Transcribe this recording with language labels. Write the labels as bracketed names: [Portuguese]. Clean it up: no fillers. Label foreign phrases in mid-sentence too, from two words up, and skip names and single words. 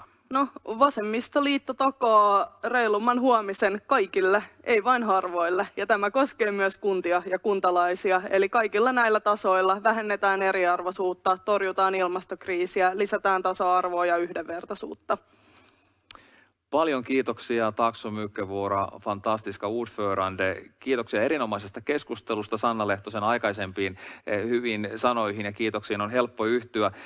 [Finnish] No, vasemmistoliitto takaa reilumman huomisen kaikille, ei vain harvoille. Ja tämä koskee myös kuntia ja kuntalaisia. Eli kaikilla näillä tasoilla vähennetään eriarvoisuutta, torjutaan ilmastokriisiä, lisätään tasa-arvoa ja yhdenvertaisuutta. Paljon kiitoksia, [Swedish] tack så mycket våra fantastiska ordförande. [Finnish] Kiitoksia erinomaisesta keskustelusta Sanna Lehtosen aikaisempiin hyvin sanoihin ja kiitoksiin on helppo yhtyä.